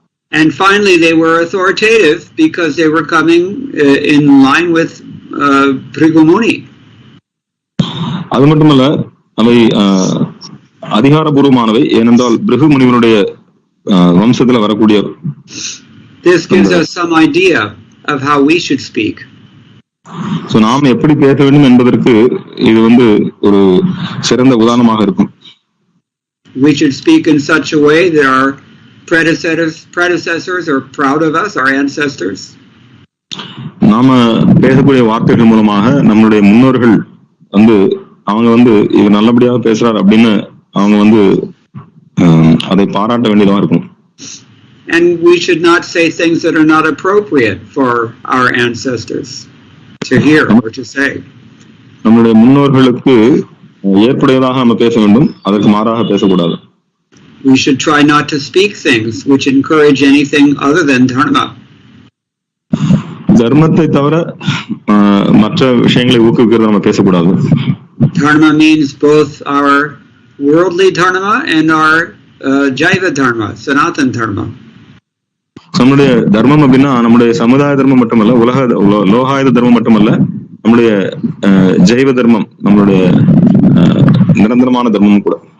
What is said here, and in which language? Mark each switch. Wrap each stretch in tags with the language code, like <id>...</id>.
<en>And finally they were authoritative because they were coming in line with Bhrigu Muni.</en> <ta>அது மட்டுமல்ல, அவை அதிகாரபூர்வமானவை. ஏனென்றால் பிருகு முனிவனுடைய வம்சத்துல வரக்கூடிய.</ta> <en>This gives us some idea of how we should speak.</en> <ta>So நாம் எப்படி பேச வேண்டும் என்பதற்கு இது ஒரு சிறந்த உதாரணமாக இருக்கும்.</ta> <en>We should speak in such a way that our predecessors are proud of us, our ancestors.</en> <ta>நாம பேசக்கூடிய வார்த்தைகள் மூலமாக நம்மளுடைய முன்னோர்கள் அவங்க இவர் நல்லபடியாக பேசுறார் அப்படின்னு அவங்க அதை பாராட்ட வேண்டியதா இருக்கும்.</ta> <en>And we should not say things that are not appropriate for our ancestors to hear or to say.</en> <ta>நம்மளுடைய முன்னோர்களுக்கு ஏற்புடையதாக நம்ம பேச வேண்டும், அதற்கு மாறாக பேசக்கூடாது.</ta> <en>We should try not to speak things which encourage anything other than dharma.</en> <ta>தர்மத்தை தவிர மற்ற விஷயங்களை ஊக்குவிக்கிறது நம்ம பேசக்கூடாது.</ta> <en>Dharma means both our worldly dharma and our jaiva dharma, sanatan dharma.</en> <ta>நம்முடைய தர்மம் அப்படின்னா நம்முடைய சமுதாய தர்மம் மட்டுமல்ல, லோகாயுத தர்மம் மட்டுமல்ல, நம்முடைய ஜைவ தர்மம், நம்மளுடைய நிரந்தரமான தர்மமும் கூட.</ta>